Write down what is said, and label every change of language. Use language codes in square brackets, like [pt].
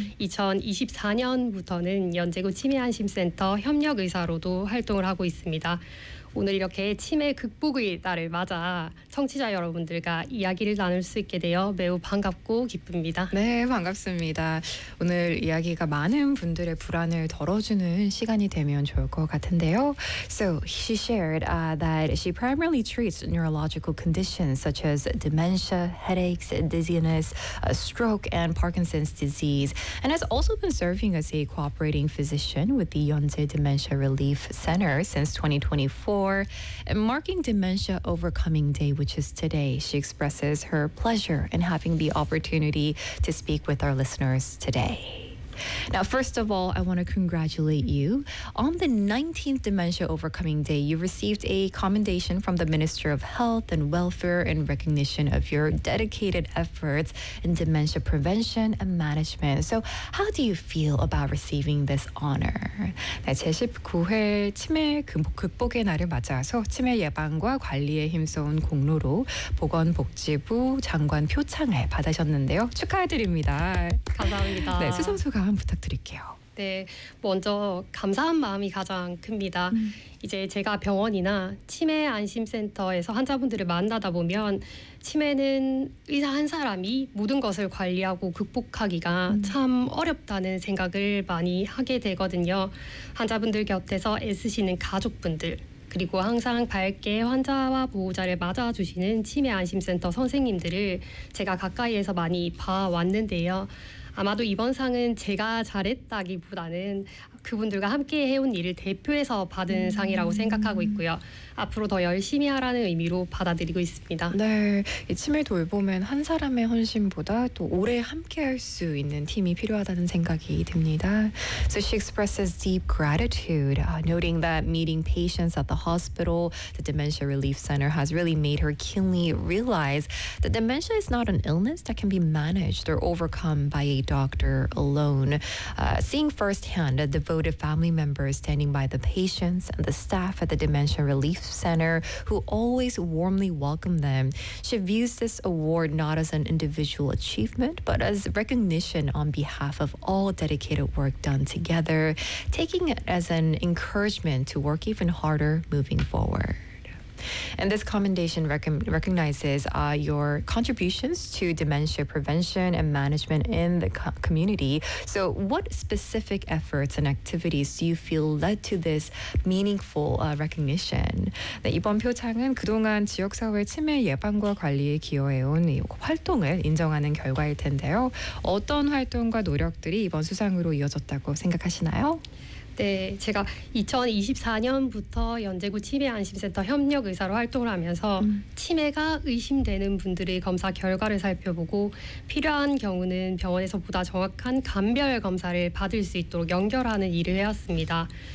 [ko] 2024년부터는 연제구 치매안심센터 협력 의사로도 활동을 하고 있습니다. 오늘 이렇게 치매 극복의 날을 맞아 청취자 여러분들과 이야기를 나눌 수 있게 되어 매우 반갑고 기쁩니다. 네, 반갑습니다. 오늘 이야기가 많은 분들의 불안을 덜어주는 시간이 되면 좋을 것 같은데요. [en] So she shared that she primarily treats neurological conditions such as dementia, headaches, dizziness, stroke, and Parkinson's disease, and has also been serving as a cooperating physician with the Yonsei Dementia Relief Center since 2024. And marking Dementia Overcoming Day, which is today, she expresses her pleasure in having the opportunity to speak with our listeners today. Now, first of all, I want to congratulate you. On the 19th Dementia Overcoming Day, you received a commendation from the Minister of Health and Welfare in recognition of your dedicated efforts in dementia prevention and management. So, how do you feel about receiving this honor? [ko] 네, 제19회 치매 극복의 날을 맞아서 치매 예방과 관리에 힘써온 공로로 보건복지부 장관 표창을 받으셨는데요. 축하드립니다. 네, 감사합니다. 수상소감 부탁드릴게요. 네, 먼저 감사한 마음이 가장 큽니다. 이제 제가 병원이나 치매 안심센터에서 환자분들을 만나다 보면 치매는 의사 한 사람이 모든 것을 관리하고 극복하기가 참 어렵다는 생각을 많이 하게 되거든요. 환자분들 곁에서 애쓰시는 가족분들, 그리고 항상 밝게 환자와 보호자를 맞아주시는 치매 안심센터 선생님들을 제가 가까이에서 많이 봐왔는데요. 아마도 이번 상은 제가 잘했다기보다는 그분들과 함께 해온 일을 대표해서 받은 상이라고 생각하고 있고요. 앞으로 더 열심히 하라는 의미로 받아들이고 있습니다. 네, 이 치매 돌봄은 한 사람의 헌신보다 또 오래 함께할 수 있는 팀이 필요하다는 생각이 듭니다. [en] So she expresses deep gratitude, noting that meeting patients at the hospital, the Dementia Relief Center, has really made her keenly realize that dementia is not an illness that can be managed or overcome by a doctor alone. Seeing firsthand the devoted family members standing by the patients and the staff at the Dementia Relief Center, who always warmly welcome them. She views this award not as an individual achievement, but as recognition on behalf of all dedicated work done together, taking it as an encouragement to work even harder moving forward. And this commendation recognizes your contributions to dementia prevention and management in the community. So, what specific efforts and activities do you feel led to this meaningful recognition? [ko] 네, 이번 표창은 그동안 지역사회 치매 예방과 관리에 기여해온 활동을 인정하는 결과일 텐데요. 어떤 활동과 노력들이 이번 수상으로 이어졌다고 생각하시나요? 네, 제가 2024년부터 연제구 치매안심센터 협력 의사로 활동을 하면서 치매가 의심되는 분들의 검사 결과를 살펴보고 필요한 경우는 병원에서 보다 정확한 감별 검사를 받을 수 있도록 연결하는 일을 해왔습니다.